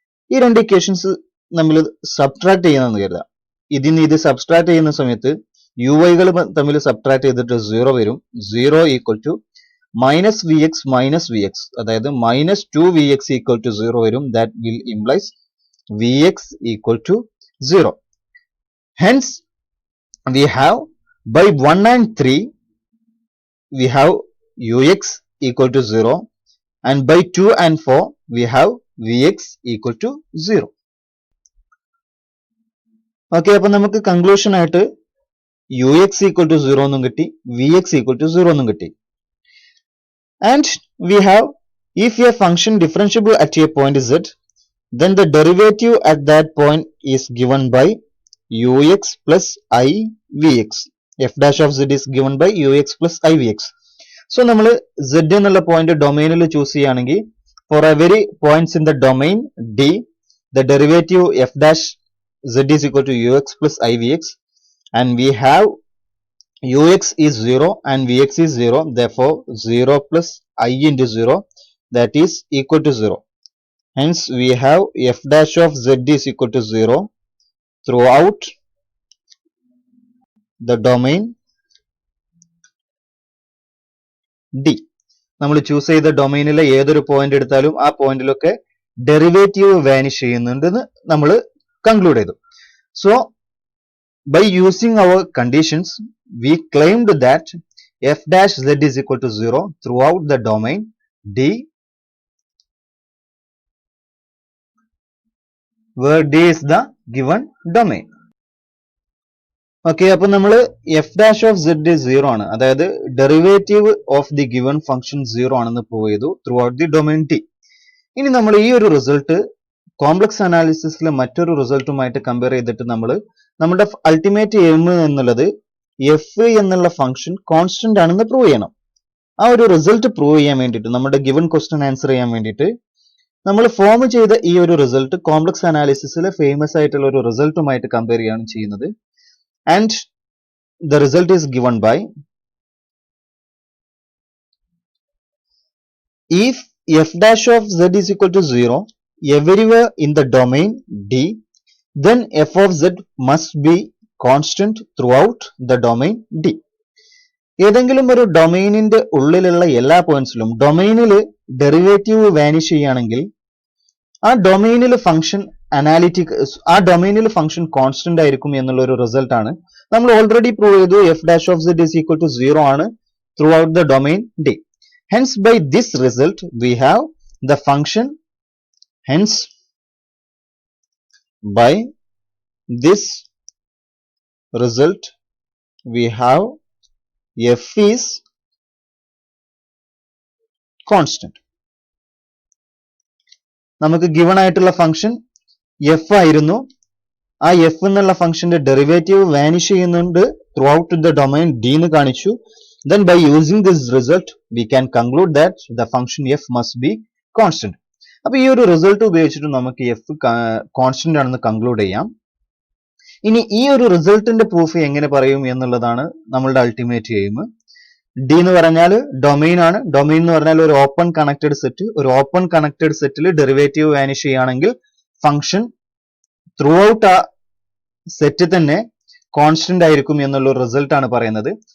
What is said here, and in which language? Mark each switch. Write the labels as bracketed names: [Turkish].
[Malayalam] ഈ രണ്ട് ഇക്വേഷൻസ് നമ്മൾ സബ്ട്രാക്ട് ചെയ്യുന്നതെന്ന് കരുതാം. ഇതിന് ഇത് സബ്ട്രാക്ട് ചെയ്യുന്ന സമയത്ത് യുവൈകൾ തമ്മിൽ സബ്ട്രാക്ട് ചെയ്തിട്ട് 0 വരും. 0 equal to minus V X, അതായത് മൈനസ് 2vx ഈക്വൽ ടു 0 വരും. [English] That will implies vx equal to 0. Hence we have by 1 and 3 we have ux equal to 0 and by 2 and 4 we have vx equal to 0. [Malayalam] Okay, അപ്പൊ നമുക്ക് conclusion ആയിട്ട് ux equal to 0 എന്നും കിട്ടി, vx equal to 0 എന്നും കിട്ടി. [English] And we have, if a function differentiable at a point z, then the derivative at that point is given by ux plus I vx. f dash of z is given by ux plus I vx. So [Malayalam] നമ്മൾ z എന്നുള്ള point ഡൊമൈനിൽ choose ചെയ്യുകയാണെങ്കിൽ [English] for every points in the domain D, the derivative f dash z is equal to ux plus I vx, and we have ux is 0 and vx is 0. Therefore 0 plus I into 0, that is equal to 0. Hence we have f dash of z is equal to 0 throughout the domain D. [Malayalam] നമ്മൾ choose ചെയ്ത ഡൊമൈനിലെ ഏതൊരു point എടുത്താലും ആ പോയിന്റിലൊക്കെ derivative vanish ചെയ്യുന്നുണ്ടെന്ന് നമ്മൾ conclude ചെയ്തു. [English] So by using our conditions, we claimed that f dash z is equal to 0 throughout the domain D, where D is the given domain. [Malayalam] Okay, അപ്പൊ നമ്മൾ എഫ് ഡാഷ് ഓഫ് സെഡ് 0 ആണ്, അതായത് [English] derivative of the given function [Malayalam] 0 ആണെന്ന് prove ചെയ്തു [English] Throughout the domain T. [Malayalam] ഇനി നമ്മൾ ഈ ഒരു റിസൾട്ട് കോംപ്ലക്സ് അനാലിസിസിലെ മറ്റൊരു റിസൾട്ടുമായിട്ട് കമ്പയർ ചെയ്തിട്ട് നമ്മൾ നമ്മുടെ അൾട്ടിമേറ്റ് എയിം എന്നുള്ളത് എഫ് എന്നുള്ള ഫംഗ്ഷൻ കോൺസ്റ്റന്റ് ആണെന്ന് പ്രൂവ് ചെയ്യണം. ആ ഒരു റിസൾട്ട് പ്രൂവ് ചെയ്യാൻ വേണ്ടിയിട്ട്, നമ്മുടെ ഗിവൺ ക്വസ്റ്റ്യൻ ആൻസർ ചെയ്യാൻ വേണ്ടിയിട്ട് നമ്മൾ ഫോം ചെയ്ത ഈ ഒരു റിസൾട്ട് കോംപ്ലക്സ് അനാലിസിസിലെ ഫേമസ് ആയിട്ടുള്ള ഒരു റിസൾട്ടുമായിട്ട് കമ്പയർ ചെയ്യാണ് ചെയ്യുന്നത്. [English] And the result is given by, if f dash of z is equal to 0 everywhere in the domain D, then f of z must be constant throughout the domain D. [Malayalam] ഏതെങ്കിലും ഒരു ഡൊമൈനിന്റെ ഉള്ളിലുള്ള എല്ലാ പോയിന്റ്സിലും ഡൊമൈനിൽ derivative vanish ചെയ്യുകയാണെങ്കിൽ ആ ഡൊമൈനിൽ function analytic, ആ ഡൊമൈനിൽ ഫംഗ്ഷൻ കോൺസ്റ്റന്റ് ആയിരിക്കും എന്നുള്ള ഒരു റിസൾട്ട് ആണ് നമ്മൾ ഓൾറെഡി പ്രൂവ് ചെയ്തു. [English] F dash of zed is equal to 0 ആണ് throughout the domain D. Hence by this result we have the function, hence by this result we have f is constant. [Malayalam] നമുക്ക് given ആയിട്ടുള്ള function f ആയിരുന്നു. ആ f എന്നുള്ള ഫംഗ്ഷന്റെ derivative vanish ചെയ്യുന്നുണ്ട് [English] throughout the domain d [Malayalam] എന്ന് കാണിച്ചു. [English] Then by using this result we can conclude that the function f must be constant. [Malayalam] അപ്പൊ ഈ ഒരു റിസൾട്ട് ഉപയോഗിച്ചിട്ട് നമുക്ക് f കോൺസ്റ്റന്റ് ആണെന്ന് കൺക്ലൂഡ് ചെയ്യാം. ഇനി ഈ ഒരു റിസൾട്ടിന്റെ പ്രൂഫ് എങ്ങനെ പറയും എന്നുള്ളതാണ് നമ്മളുടെ അൾട്ടിമേറ്റ് എയിം. ഡി എന്ന് പറഞ്ഞാൽ ഡൊമൈൻ ആണ്. ഡൊമൈൻ എന്ന് പറഞ്ഞാൽ ഒരു ഓപ്പൺ കണക്റ്റഡ് സെറ്റ്. ഒരു ഓപ്പൺ കണക്റ്റഡ് സെറ്റിൽ ഡെറിവേറ്റീവ് വാനിഷ് ചെയ്യുകയാണെങ്കിൽ ഫംഗ്ഷൻ ത്രൂ ഔട്ട് ആ സെറ്റ് തന്നെ കോൺസ്റ്റന്റ് ആയിരിക്കും എന്നുള്ള റിസൾട്ട് ആണ് പറയുന്നത്.